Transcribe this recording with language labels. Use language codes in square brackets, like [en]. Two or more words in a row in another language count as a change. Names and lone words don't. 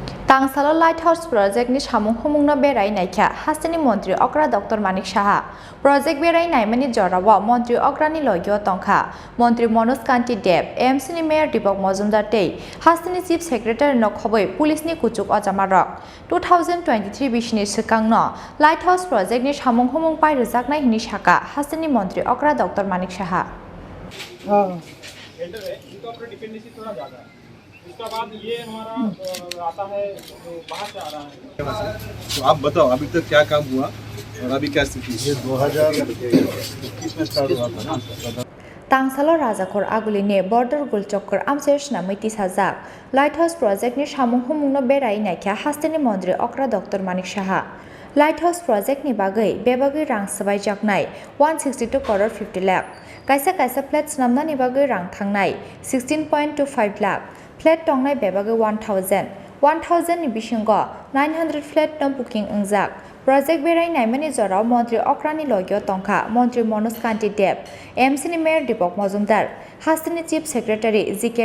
[trp] Tangsalo Lighthouse Project ni Samung Humungno Beraiwi Naikha Hasteni Mantri Okra Dr.Manik Saha Project Beraiwi Naimani Jorawa Mantri Okra ni Logyo Tongkha Mantri Kanti Deb AMC ni Mayor Dipok Mozumdar Tei Hasteni [en] Chief Secretary [trp] no khoboi Police ni kuchuk ajamarok 2023 bishni sikangno Lighthouse Project ni Samung Humung pai rujaknai hini saka Hasteni Mantri Okra Dr.Manik Saha [hi] इसका बाद ये हमारा आता है जो बाहर से आ रहा है। तो आप बताओ अभी तक क्या काम हुआ और अभी क्या स्थिति है? 2021 में स्टार्ट हुआ था ना। [trp] Tangsalo Rajakor Aguline Border Gulchokor Amsesh Namiti Sajak Lighthouse Project ni Samung Humungno Beraiwi Naikha Hasteni Mantri Okra Dr.Manik Saha Lighthouse Project ni bagai bebagai rang sabai jaknai 162 crore 50 lakh kaisa flats namna ni bagai rang thangnai 16.25 lakh flat tongnai bebagai 1000 ni bisingo 900 flat no booking ungjak Project Beraiwi Naimani Jorao Mantri Okra ni Logyo Tongkha Mantri Kanti Deb AMC ni Mayor Dipok Mozumdar Hasteni [en] Chief Secretary [trp] J.K.